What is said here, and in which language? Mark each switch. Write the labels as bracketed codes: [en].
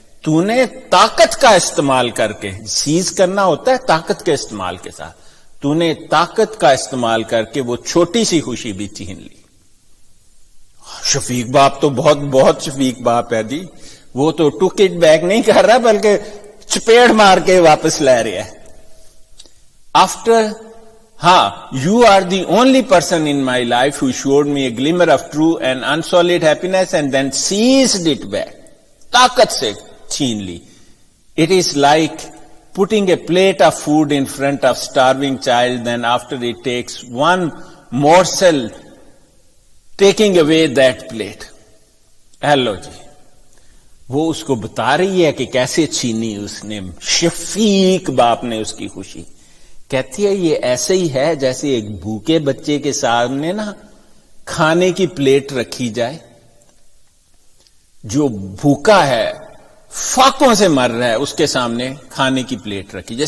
[ur] تو نے طاقت کا استعمال کر کے, سیز کرنا ہوتا ہے طاقت کے استعمال کے ساتھ, تو نے طاقت کا استعمال کر کے وہ چھوٹی سی خوشی بھی چھین لی. شفیق باپ تو بہت بہت شفیق باپ ہے جی. وہ تو [en] take it back [ur] نہیں کر رہا بلکہ چپیڑ مار کے واپس لے رہا ہے. [en] After you are the only person in my life who showed me a glimmer of true and unsullied happiness and then seized it back. [ur] طاقت سے چھین لی. [en] It is like putting a plate of food in front of starving child, then after it takes one morsel, taking away that plate. [ur] Hello جی, وہ اس کو بتا رہی ہے کہ کیسے چھینی اس نے, شفیق باپ نے اس کی خوشی. کہتی ہے یہ ایسے ہی ہے جیسے ایک بھوکے بچے کے سامنے نا کھانے کی پلیٹ رکھی جائے, جو بھوکا ہے فاقوں سے مر رہا ہے, اس کے سامنے کھانے کی پلیٹ رکھی جائے.